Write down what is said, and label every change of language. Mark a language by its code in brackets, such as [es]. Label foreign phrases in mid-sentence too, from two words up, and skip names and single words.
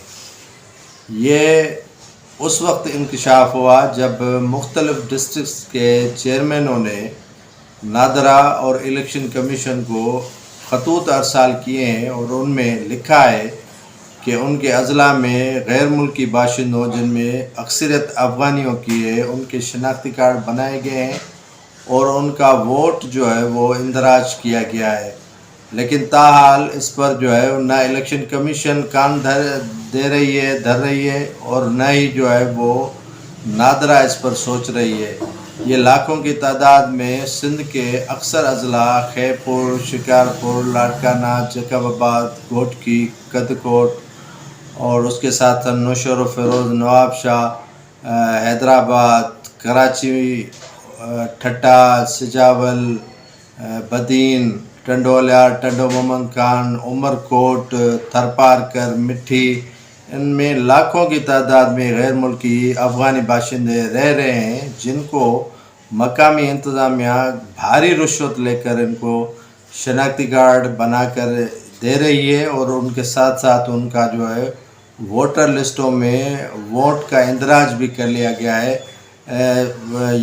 [ur] یہ اس وقت انکشاف ہوا جب مختلف ڈسٹرکٹس کے چیئرمینوں نے نادرا اور الیکشن کمیشن کو خطوط ارسال کیے ہیں اور ان میں لکھا ہے کہ ان کے اضلاع میں غیر ملکی باشندوں، جن میں اکثریت افغانیوں کی ہے، ان کے شناختی کارڈ بنائے گئے ہیں اور ان کا ووٹ جو ہے وہ اندراج کیا گیا ہے. لیکن تاحال اس پر جو ہے نہ الیکشن کمیشن کان دھر رہی ہے اور نہ ہی جو ہے وہ نادرا اس پر سوچ رہی ہے. یہ لاکھوں کی تعداد میں سندھ کے اکثر اضلاع خیرپور، شکارپور، لاڑکانہ، جیکب آباد، گھوٹکی، کندھکوٹ اور اس کے ساتھ نوشہرو فیروز، نوابشاہ، حیدرآباد، کراچی، ٹھٹہ، سجاول, بدین، ٹنڈو الہ یار، ٹنڈو محمد خان، عمرکوٹ، تھرپارکر, مٹھی، ان میں لاکھوں کی تعداد میں غیر ملکی افغانی باشندے رہ رہے ہیں، جن کو مقامی انتظامیہ بھاری رشوت لے کر ان کو شناختی کارڈ بنا کر دے رہی ہے اور ان کے ساتھ ساتھ ان کا جو ہے ووٹر لسٹوں میں ووٹ کا اندراج بھی کر لیا گیا ہے.